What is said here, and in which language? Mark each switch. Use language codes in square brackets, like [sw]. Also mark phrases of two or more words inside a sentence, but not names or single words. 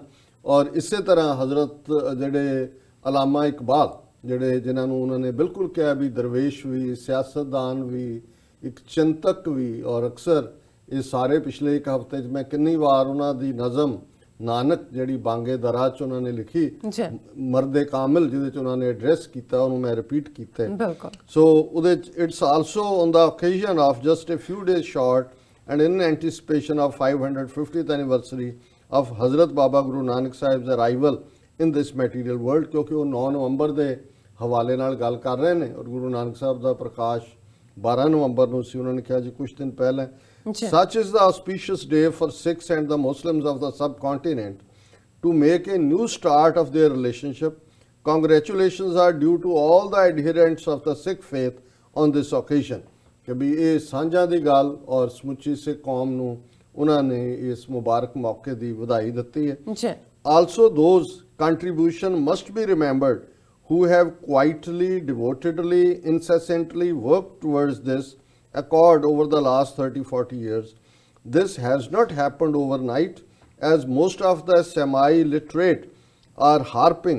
[pa] ਔਰ ਇਸੇ ਤਰ੍ਹਾਂ ਹਜ਼ਰਤ ਜਿਹੜੇ ਅਲਾਮਾ ਇਕਬਾਲ, ਜਿਹੜੇ ਜਿਨ੍ਹਾਂ ਨੂੰ ਉਹਨਾਂ ਨੇ ਬਿਲਕੁਲ ਕਿਹਾ ਵੀ ਦਰਵੇਸ਼ ਵੀ, ਸਿਆਸਤਦਾਨ ਵੀ, ਇੱਕ ਚਿੰਤਕ ਵੀ, ਔਰ ਅਕਸਰ ਇਹ ਸਾਰੇ ਪਿਛਲੇ ਇੱਕ ਹਫ਼ਤੇ 'ਚ ਮੈਂ ਕਿੰਨੀ ਵਾਰ ਉਹਨਾਂ ਦੀ ਨਜ਼ਮ ਨਾਨਕ ਜਿਹੜੀ ਬਾਂਗੇ ਦਰਾ 'ਚ ਉਹਨਾਂ ਨੇ ਲਿਖੀ, ਜੀ। ਮਰਦੇ ਕਾਮਿਲ, ਜਿਹਦੇ 'ਚ ਉਹਨਾਂ ਨੇ ਐਡਰੈਸ ਕੀਤਾ, ਉਹਨੂੰ ਮੈਂ ਰਿਪੀਟ ਕੀਤਾ ਹੈ। ਬਿਲਕੁਲ। ਸੋ ਉਹਦੇ 'ਚ [en] it's also on the occasion of just a few days short and in anticipation of 550th anniversary of Hazrat Baba Guru Nanak Sahib's arrival in this material world, [pa] ਕਿਉਂਕਿ ਉਹ 9 ਨਵੰਬਰ ਦੇ ਹਵਾਲੇ ਨਾਲ ਗੱਲ ਕਰ ਰਹੇ ਨੇ ਔਰ ਗੁਰੂ ਨਾਨਕ ਸਾਹਿਬ ਦਾ ਪ੍ਰਕਾਸ਼ 12 ਨਵੰਬਰ ਨੂੰ ਸੀ। ਉਹਨਾਂ ਨੇ ਕਿਹਾ ਜੀ ਕੁਝ ਦਿਨ ਪਹਿਲਾਂ। [en] Such is the auspicious day for Sikhs and the Muslims of the subcontinent to make a new start of their relationship. Congratulations are due to all the adherents of the Sikh faith on this occasion. [pa] ਕਿ ਵੀ ਇਹ ਸਾਂਝਾਂ ਦੀ ਗੱਲ ਔਰ ਸਮੁੱਚੀ ਸਿੱਖ ਕੌਮ ਨੂੰ ਉਹਨਾਂ ਨੇ ਇਸ ਮੁਬਾਰਕ ਮੌਕੇ ਦੀ ਵਧਾਈ ਦਿੱਤੀ ਹੈ। ਜੀ। [en] Also those contribution must be remembered who have quietly, devotedly, incessantly worked towards this accord over the last 30-40 years. This has not happened overnight, as most of the semi-literate are harping.